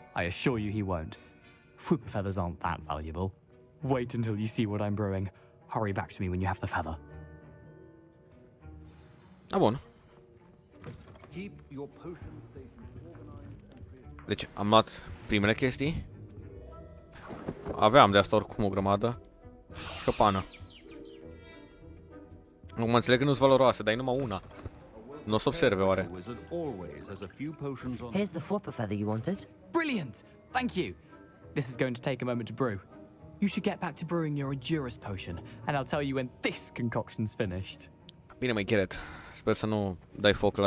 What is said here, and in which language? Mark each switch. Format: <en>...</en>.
<en>I assure you he won't. Fwooper feathers aren't that valuable. Wait until you see what I'm brewing. Hurry back to me when you have the feather.</en> <ro>A, bun.</ro> <en>Keep your potion stations organized and creative.</en> <ro>Deci, am luat primele chestii. Aveam de asta oricum o grămadă. Și o pană. Acum înțeleg că nu-s valoroase, dar e numai una. Nu o să observe, oare?</ro> <en>Wizard always has a few potions on. Here's the Fwooper feather you wanted. Brilliant! Thank you! This is going to take a moment to brew. You should get back to brewing your Edurus potion, and I'll tell you when this concoction's finished.</en> <ro>Bine, măi, Gareth. Sper să nu dai foc la</ro>